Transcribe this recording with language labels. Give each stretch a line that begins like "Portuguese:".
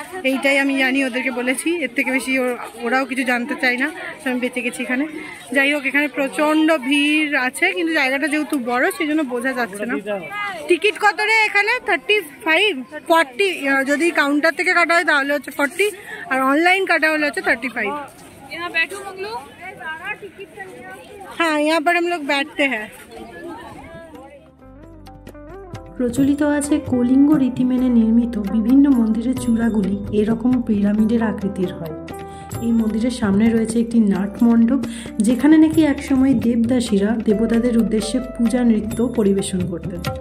Bangla: এইটাই আমি জানি, ওদেরকে বলেছি, এর থেকে বেশি ওরাও কিছু জানতে চায় না, তো আমি বেঁচে গেছি এখানে। যাই হোক, এখানে প্রচণ্ড ভিড় আছে, কিন্তু জায়গাটা যেহেতু বড় সেই জন্য বোঝা যাচ্ছে না। টিকিট কত রে এখানে? 35, 40, যদি কাউন্টার থেকে কাটা হয় তাহলে হচ্ছে 40, আর অনলাइन
Hindi: काटा वाला होता 35। यहाँ बैठो हम लोग। हाँ, यहाँ पर हम लोग बैठते हैं।
Bangla: প্রচলিত আছে কলিঙ্গ রীতি মেনে নির্মিত বিভিন্ন মন্দিরের চূড়াগুলি এরকম পিরামিডের আকৃতির হয়। এই মন্দিরের সামনে রয়েছে একটি নাট মণ্ডপ, যেখানে নাকি একসময় দেবদাসীরা দেবতাদের উদ্দেশ্যে পূজা নৃত্য পরিবেশন করতেন।